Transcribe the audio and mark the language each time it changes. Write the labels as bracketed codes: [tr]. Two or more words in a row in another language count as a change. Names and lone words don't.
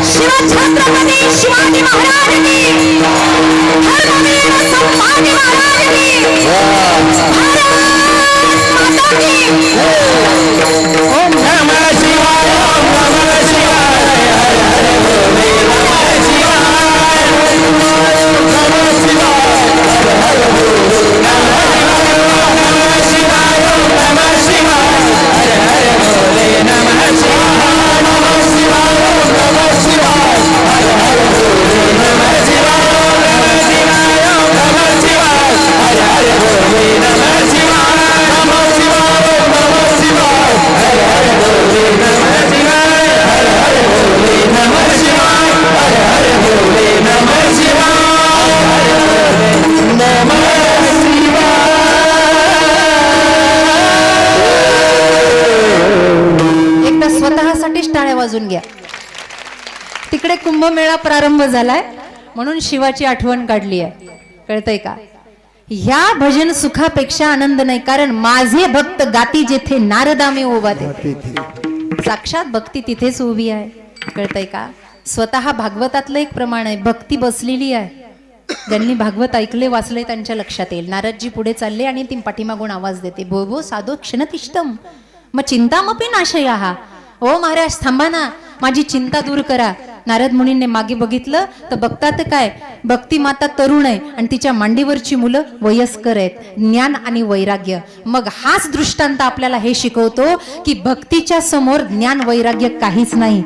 [hi] छत्रपती शिवाजी महाराज की, धर्मवीर संभाजी महाराज की, भारत माता की. [sa] ओम नमः शिवाय, ओम नमः शिवाय, नमः शिवाय, नमः शिवाय, नमः शिवाय, नमः शिवाय, हरे हरे बोले नमः शिवाय, नमः शिवाय, नमः शिवाय, हरे हरे बोले नमः शिवाय, नमः शिवाय, नमः शिवाय, हरे हरे बोले नमः शिवाय, नमः शिवाय, नमः शिवाय, हरे हरे बोले नमः शिवाय, हरे हरे बोले नमः शिवाय, हरे हरे बोले नमः शिवाय, हरे हरे नमः शिवाय. [mr] एकदा स्वतःसाठीच टाळ्या वाजून घ्या. तिकडे कुंभमेळा प्रारंभ झालाय म्हणून शिवाची आठवण काढली आहे. कळतंय का? ह्या भजन सुखापेक्षा आनंद नाही, कारण माझे भक्त गाती जेथे नारदामे उभा ते, साक्षात भक्ती तिथेच उभी आहे. कळतंय का? स्वतः भागवतातलं एक प्रमाण आहे, भक्ती बसलेली आहे. ज्यांनी भागवत ऐकले वाचले त्यांच्या लक्षात येईल. नारदजी पुढे चालले आणि ती पाठीमागून आवाज देते, [sa] भो भो साधो क्षणतिष्ठम मग चिंतामपी नाशयाहा. [mr] ओ महाराज थांबा ना, माझी चिंता दूर करा. नारद मुनींनी मागे बघितलं तर बघतात काय, भक्ती माता तरुण आहे आणि तिच्या मांडीवरची मुलं वयस्कर आहेत. ज्ञान आणि वैराग्य. मग हाच दृष्टांत आपल्याला हे शिकवतो की भक्तीच्या समोर ज्ञान वैराग्य काहीच नाही.